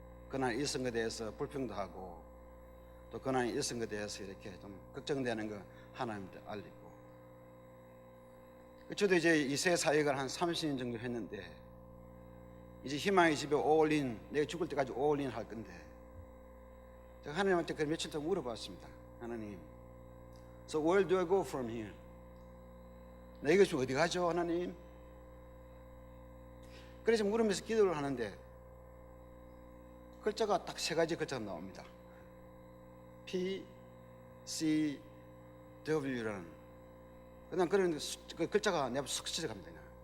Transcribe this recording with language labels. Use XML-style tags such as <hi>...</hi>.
<ko>그날 일성에 대해서 불평도 하고, 또 그날 일성에 대해서 이렇게 좀 걱정되는 거 하나님한테 알리고. 저도 이제 이세 사역을 한 30년 정도 했는데, 이제 희망의 집에 올인, 내가 죽을 때까지 올인 할 건데, 제가 하나님한테 그 며칠 동안 물어봤습니다.</ko> <en>하나님, so where do I go from here?</en> <ko>내가 지금 어디 가죠, 하나님? 그래서 물으면서 기도를 하는데 글자가 딱 세 가지 글자가 나옵니다. P, C, W라는. 그냥 그런 그 글자가 내 앞에 쑥 지나갑니다.</ko>